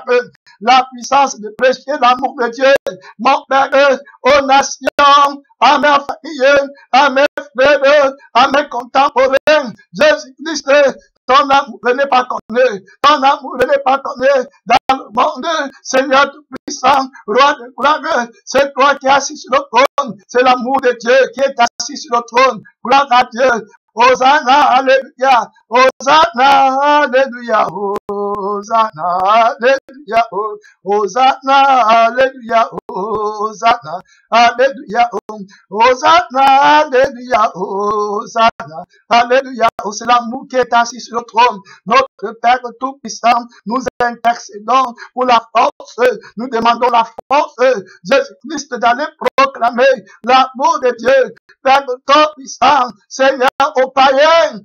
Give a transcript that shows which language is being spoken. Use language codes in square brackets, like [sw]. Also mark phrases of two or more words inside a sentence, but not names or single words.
[fr] la puissance de prêcher l'amour de Dieu, mon Père, aux nations, à mes familles, à mes frères, à mes contemporains, Jésus-Christ, ton amour n'est pas connu, ton amour n'est pas connu dans le monde, Seigneur tout-puissant, roi de gloire, c'est toi qui es assis sur le trône, c'est l'amour de Dieu qui est assis sur le trône, gloire à Dieu. Hosanna, alléluia, Hosanna, alléluia, Hosanna, alléluia, Hosanna, alléluia, Hosanna, alléluia, Hosanna, alléluia, Hosanna, alléluia. C'est l'amour qui est assis sur le trône. Notre Père Tout-Puissant, nous intercédons pour la force. Nous demandons la force, Jésus-Christ, d'aller proclamer l'amour de Dieu. Père Tout-Puissant, Seigneur, aux païens.